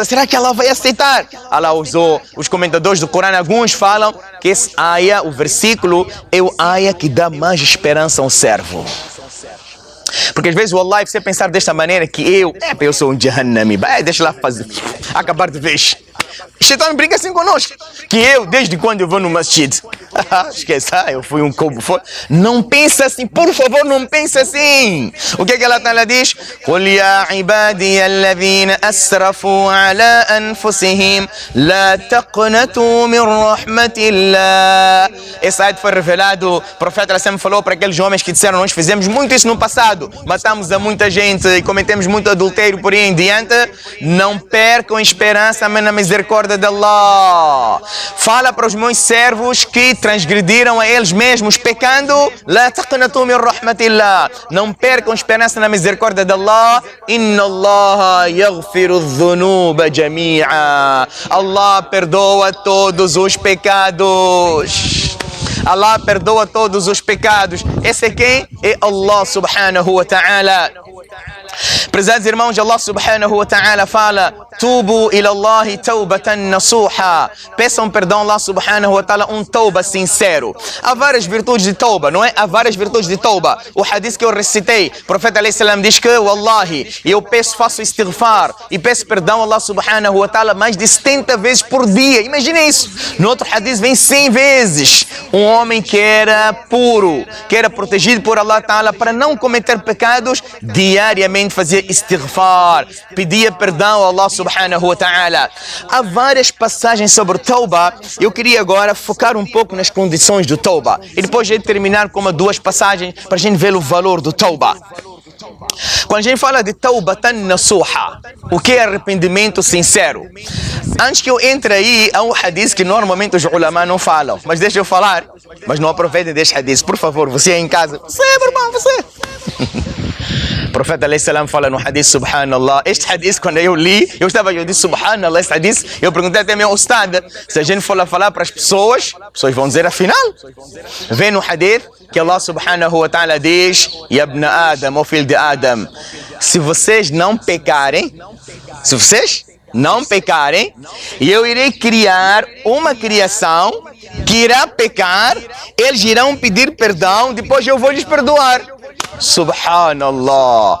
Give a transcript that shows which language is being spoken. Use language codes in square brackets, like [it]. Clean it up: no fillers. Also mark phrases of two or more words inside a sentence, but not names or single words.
[pt] Será que Allah vai aceitar? Allah usou os comentadores do Corão. Alguns falam que esse aya, o versículo, é o aya que dá mais esperança ao servo. Porque às vezes, wallahi, você pensar desta maneira que eu sou um jahannami, deixa lá fazer, acabar de vez. Shaitan brinca assim conosco, que desde quando eu vou no masjid, esquece, eu fui um cobo. Não pensa assim, por favor, não pensa assim. O que ela diz? [ar] قُلْ يَا عِبَادِيَ الَّذِينَ أَسْرَفُوا عَلَىٰ أَنفُسِهِمْ لَا تَقْنَطُوا مِنْ رَحْمَةِ اللَّهِ. [pt] Esse ayat foi revelado, o profeta sempre falou para aqueles homens que disseram: nós fizemos muito isso no passado, matamos a muita gente e cometemos muito adultério por aí em diante. Não percam esperança na misericórdia de Allah. Fala para os meus servos que transgrediram a eles mesmos pecando: [ar] لا تقنطوا من رحمة الله. [pt] Não percam esperança na misericórdia de Allah. [ar] إن الله يغفر الذنوب جميعا. [pt] Allah perdoa todos os pecados. Allah perdoa todos os pecados. Esse é quem? É Allah [ar] سبحانه وتعالى. [pt] Prezados irmãos, [ar] الله سبحانه وتعالى fala: توبوا إلى الله توبة نصوحا. [pt] Peçam perdão a Allah [ar] سبحانه وتعالى, [pt] um tauba sincero. Há várias virtudes de tauba, não é? Há várias virtudes de tauba. O hadith que eu recitei, o profeta [ar] عليه السلام [pt] diz que, wallahi, eu faço istighfar e peço perdão a Allah [ar] سبحانه وتعالى [pt] mais de 70 vezes por dia. Imagina isso. No outro hadith vem 100 vezes. Um homem que era puro, que era protegido por Allah ta'ala para não cometer pecados, diariamente fazia istighfar, pedia perdão a Allah [ar] سبحانه وتعالى. [pt] Há várias passagens sobre tauba. Eu queria agora focar um pouco nas condições do tauba e depois terminar com duas passagens para a gente ver o valor do tauba. Quando a gente fala de [ar] توبة نصوحا, [pt] o que é arrependimento sincero? Antes que eu entre aí, há um hadith que normalmente os ulama não falam, mas deixa eu falar, mas não aproveitem deste hadith, por favor. Você aí em casa, você, meu irmão, você. O profeta [ar] عليه السلام [pt] fala no hadith, subhanallah. Este hadith, quando eu li, eu disse subhanallah, este hadith, eu perguntei até meu ustad, se a gente for lá falar para as pessoas vão dizer afinal. Vem no hadith que Allah [ar] سبحانه وتعالى [pt] diz: [ar] يا ابن آدم, [pt] ó filho de Adam, se vocês não pecarem, eu irei criar uma criação que irá pecar, eles irão pedir perdão, depois eu vou lhes perdoar. Subhanallah.